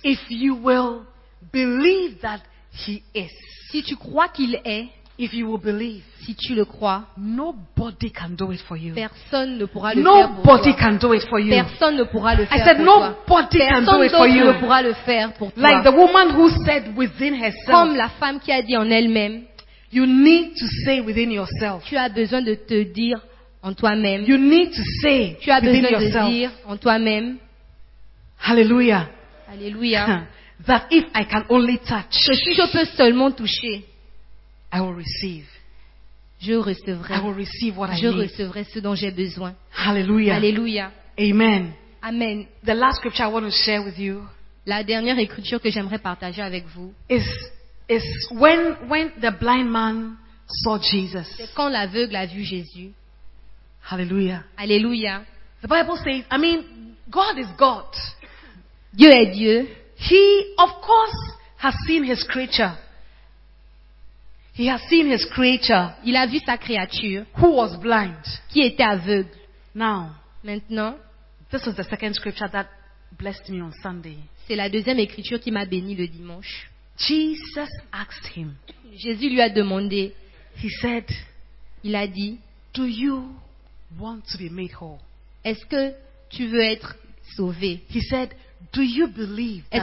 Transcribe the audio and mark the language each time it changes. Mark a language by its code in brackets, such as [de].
[en] If you will believe that he is. [fr] Si tu crois qu'il est. [en] If you will believe. [fr] Si tu le crois. [en] Nobody can do it for you. [fr] Personne ne pourra [en] nobody can do it for you. [fr] Personne ne pourra le faire. [en] I said nobody can do it for you. [fr] Personne ne pourra le faire pour toi. [en] Like the woman who said within herself. [fr] Comme la femme qui a dit en elle-même. [en] You need to say within yourself. [fr] Tu as besoin de te dire en toi-même. [en] You need to say. [fr] Tu as besoin de [en] yourself. [fr] Dire en toi-même. [en] Hallelujah. [fr] Hallelujah. [en] That if I can only touch. [fr] Que si je peux seulement toucher. [en] I will receive. [fr] Je recevrai. [en] I will receive what I need. [fr] Je recevrai ce dont j'ai besoin. [en] Hallelujah. [fr] Hallelujah. [en] Amen. [fr] Amen. [en] The last scripture I want to share with you. [fr] La dernière écriture que j'aimerais partager avec vous. [en] Is when the blind man saw Jesus. [fr] C'est quand l'aveugle a vu Jésus. [en] Hallelujah. [fr] Hallelujah. [en] The Bible says, I mean, God is God. [fr] Dieu est Dieu. [en] He, of course, has seen his creature. He has seen his creature. [fr] Il a vu sa créature. [en] Who was blind. [fr] Qui était aveugle. [en] Now. [fr] Maintenant. [en] This was the second scripture that blessed me on Sunday. [fr] C'est la deuxième écriture qui m'a béni le dimanche. [en] Jesus asked him. [fr] Jésus lui a demandé. [en] He said. [fr] Il a dit. [en] Do you want to be made whole? [fr] Est-ce que tu veux être sauvé? [en] He said. Do you believe that